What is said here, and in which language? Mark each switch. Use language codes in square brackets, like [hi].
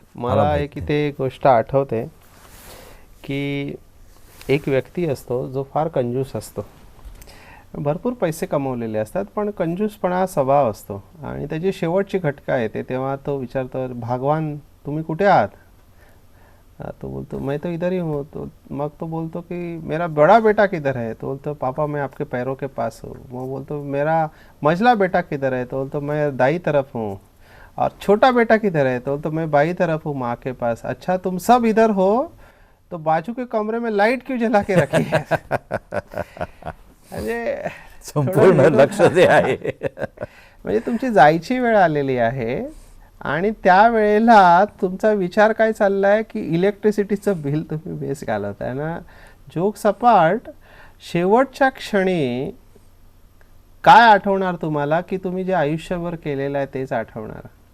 [mr] मला एक इथे गोष्ट आठवते की एक व्यक्ती असतो जो फार कंजूस असतो. भरपूर पैसे कमवलेले असतात पण कंजूसपणा हा स्वभाव असतो आणि त्याची शेवटची घटका येते तेव्हा तो विचारतो, भगवान तुम्ही कुठे आहात? तो बोलतो [hi] मैं तो इधर ही हूँ. [mr] तो मग तो बोलतो की [hi] मेरा बड़ा बेटा किधर है? [mr] तो बोलतो [hi] पापा मैं आपके पैरों के पास हूँ. [mr] मग बोलतो [hi] मेरा मझला बेटा किधर है? [mr] तो बोलतो [hi] मैं दाई तरफ हूँ. और छोटा बेटा किधर है? [mr] तो बोलतो [hi] मैं बाई तरफ हूँ माँ के पास. अच्छा तुम सब इधर हो तो बाजू के कमरे में लाइट क्यों जला के रखी है? [mr] म्हणजे संपूर्ण लक्ष जे आहे म्हणजे तुमची जायची वेळ आलेली आहे आणि त्या वेळेला तुमचा विचार काय चाललाय की इलेक्ट्रिसिटीचं बिल तुम्ही बेस घालवताय ना. जोक सपाट, शेवटच्या क्षणी काय आठवणार तुम्हाला की तुम्ही जे आयुष्यभर केलेलं आहे तेच आठवणार.